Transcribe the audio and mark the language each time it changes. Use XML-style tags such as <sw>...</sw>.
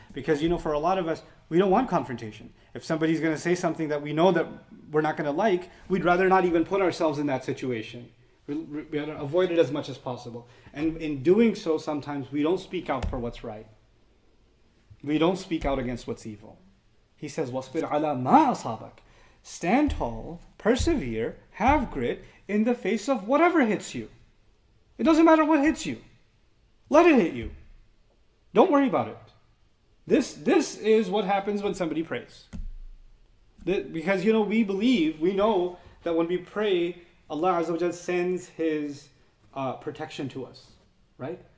<en>Because for a lot of us, we don't want confrontation. If somebody's going to say something that we know that we're not going to like, we'd rather not even put ourselves in that situation. We ought to avoid it as much as possible. And in doing so, sometimes we don't speak out for what's right. We don't speak out against what's evil. He says,</en> <ar>وَاصْبِرْ عَلَى مَا أَصَابَكَ.</ar> <en>Stand tall, persevere, have grit in the face of whatever hits you. It doesn't matter what hits you. Let it hit you. Don't worry about it. This is what happens when somebody prays. Because we know that when we pray, Allah Azza wa Jal sends His protection to us, right?</en>